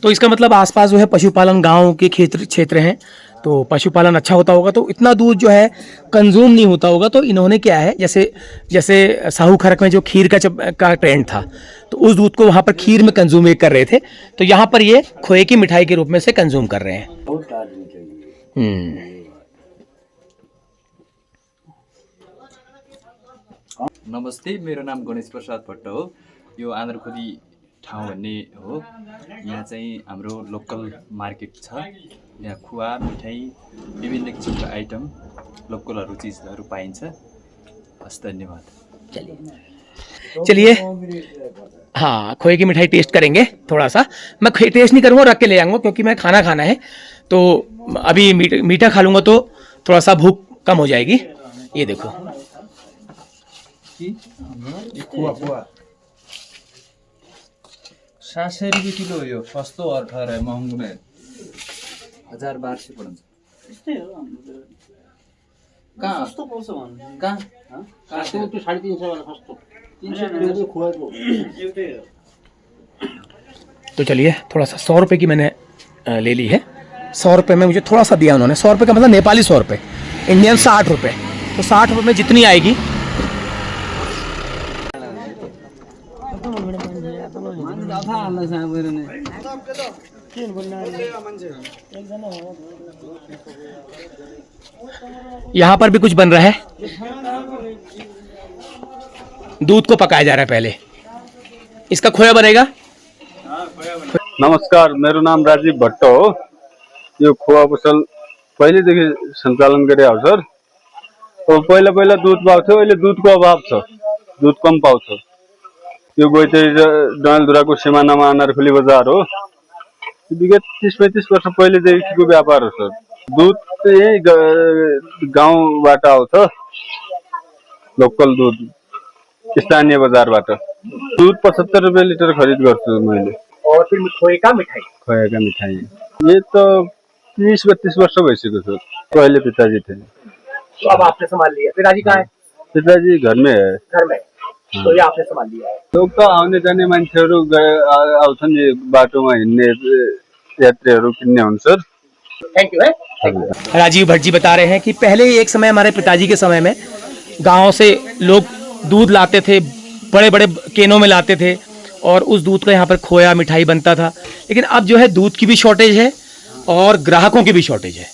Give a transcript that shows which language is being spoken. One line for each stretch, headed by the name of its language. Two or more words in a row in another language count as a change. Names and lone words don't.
Hindi: तो इसका मतलब आसपास जो है पशुपालन गाँव के क्षेत्र हैं, तो पशुपालन अच्छा होता होगा तो इतना दूध जो है कंज्यूम नहीं होता होगा। तो इन्होंने क्या है, जैसे साहू खरक में जो खीर का ट्रेंड था, तो उस दूध को वहाँ पर खीर में कंज्यूम कर रहे थे, तो यहाँ पर ये खोए की मिठाई के रूप में से कंज्यूम कर रहे हैं।
Nepali: नमस्ते, मेरो नाम गणेश प्रसाद भट्ट हो। यो आन्द्रखोली ठाउँ भन्ने हो। यहाँ चाहिँ हाम्रो
English: local market
Nepali: छ। यहाँ खुवा, मिठाई, विभिन्न किसिमका आइटम, लोकलहरू चिजहरू पाइन्छ। हस्, धन्यवाद।
Hindi: चलिए, हाँ, खोए की मिठाई टेस्ट करेंगे थोड़ा सा। मैं टेस्ट नहीं करूँगा, रख के ले जाऊँगा क्योंकि मैं खाना है, तो अभी मीठा खा लूँगा तो थोड़ा सा भूख कम हो जाएगी। ये देखो,
Nepali: खुवा 700 रुपियाँ किलो हो। यो सस्तो 18 महँगो नै 1200 पर्छ। त्यस्तै हो हाम्रो कहाँ सस्तो पर्छ भन्नु कहाँ त्यो 350 वाला सस्तो 300 रुपियाँ खुवाको एउटै हो।
Hindi: तो चलिए, थोड़ा सा 100 रुपये की मैंने ले ली है। 100 रुपये में मुझे थोड़ा सा दिया उन्होंने। 100 रुपये का मतलब नेपाली 100 रुपये, इंडियन 60 रुपये। तो 60 रुपये में जितनी आएगी। यहाँ पर भी कुछ बन रहा है, दूध को पकाया जा रहा है पहले। इसका खोया बनेगा।
Nepali: नमस्कार, मेरो नाम राजीव भट्ट हो। यो खोवा पसल पहिलेदेखि सञ्चालन गरे हो सर। अब पहिला दुध पाउँथ्यो, अहिले दुधको अभाव छ, दुध कम पाउँछ। यो गोइतेरी र डडेलधुराको सिमानामा आन्द्रखोली बजार हो। विगत 30-35 वर्ष पहिलेदेखिको व्यापार हो सर। दुध चाहिँ गाउँबाट आउँछ, लोकल दुध, स्थानीय बजारबाट। दूध 75 रुपये लीटर खरीद गर्छु मैले।
Hindi: और फिर खोए का मिठाई, ये तो
Nepali: 30-32 वर्ष भइसक्यो सर।
Hindi: पहले पिताजी थे, तो अब आपने संभाल लिया। पिताजी कहाँ है? पिताजी घर में है। घर में। तो ये आपने संभाल लिया है। लोग तो
Nepali: आउने जाने मान्छेहरू आउँछन्, यो बाटोमा हिँड्ने यात्रीहरू किन्ने हुन् सर।
English: thank you है।
Hindi: राजीव भट्ट जी बता रहे हैं कि पहले एक समय, हमारे पिताजी के समय में, गाँव से लोग दूध लाते थे, बड़े बड़े केनों में लाते थे, और उस दूध का यहाँ पर खोया मिठाई बनता था। लेकिन अब जो है दूध की भी शॉर्टेज है और ग्राहकों की भी शॉर्टेज है।